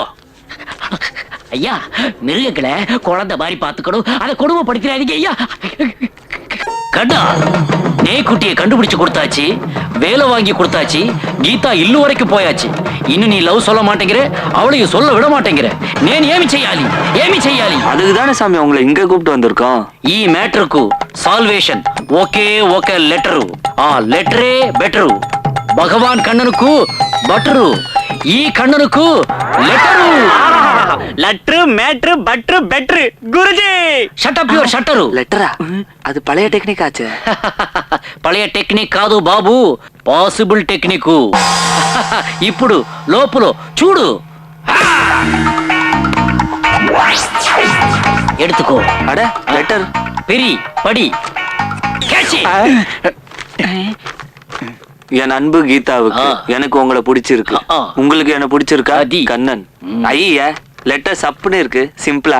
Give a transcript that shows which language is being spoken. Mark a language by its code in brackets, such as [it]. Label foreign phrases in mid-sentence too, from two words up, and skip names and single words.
[ta] ஐயா, மிருகங்களை குழந்தை மாதிரி பாத்துக்கணும், அதை கொடுமைப்படுத்திடாதீங்க ஐயா. கண்ணா, நேக்குட்டியை கண்டுபிடிச்சு கொடுத்தாச்சு, வேலை வாங்கி கொடுத்தாச்சு, கீதா இல்லு வரைக்கும் போயாச்சு. இன்னும் நீ லவ் சொல்ல மாட்டேங்கிற, அவளையும் சொல்ல விட மாட்டேங்கிற. [te] నేను ఏమి చేయాలి, ఏమి చేయాలి? [ta] அதுக்கு தானே சாமி உங்களை இங்க கூப்பிட்டு வந்திருக்கோம். [te] ఈ మ్యాటర్కు సాల్వేషన్ ఒకే ఒక లెటరు. ఆ లెటరే బెటరు. భగవాన్ కన్ననుకు బటరు, ఈ కన్ననుకు లెటరు. [ta] லெட்ரு மேட்ரு பட்ரு பெட்ரு குருஜி. [en] shut up your shutter. [ta] லெட்டரா? அது பழைய டெக்னிக் ஆச்சு. [te] పழைய టెక్నిక్ కాదు బాబు, [en] possible technique. [te] ఇప్పుడు లోపల చూడు. [ta] எடுத்துக்கோ. அட, லெட்டர். பெரி படி. கேட்சி. என் அன்பு கீதாவுக்கு எனக்கு உங்களை பிடிச்சிருக்கு. உங்களுக்கு என்ன பிடிச்சிருக்கா? கண்ணன். ஐயா, லெட்டர் சப்புன்னு இருக்கு, சிம்பிளா.